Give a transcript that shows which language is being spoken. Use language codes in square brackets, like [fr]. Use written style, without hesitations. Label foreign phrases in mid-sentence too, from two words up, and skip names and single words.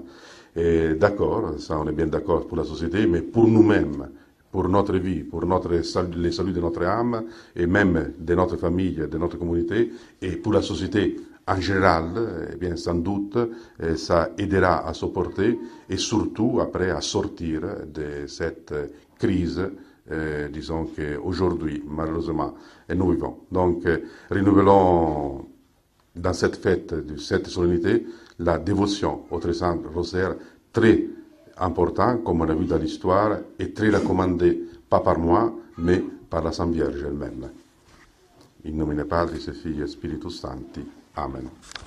[fr] D'accord, ça on est bien d'accord pour la société, mais pour nous-mêmes, pour notre vie, pour le salut de notre âme, et même de notre famille, de notre communauté, et pour la société en général, eh bien sans doute, ça aidera à supporter, et surtout après à sortir de cette crise, disons qu'aujourd'hui, malheureusement, nous vivons. Donc, renouvelons dans cette fête, cette solennité, la dévotion au très saint rosaire, très important, comme on a vu dans l'histoire, et très recommandé, pas par moi, mais par la Sainte Vierge elle-même. [la] In nomine Patris et Filii et Spiritus Sancti. Amen.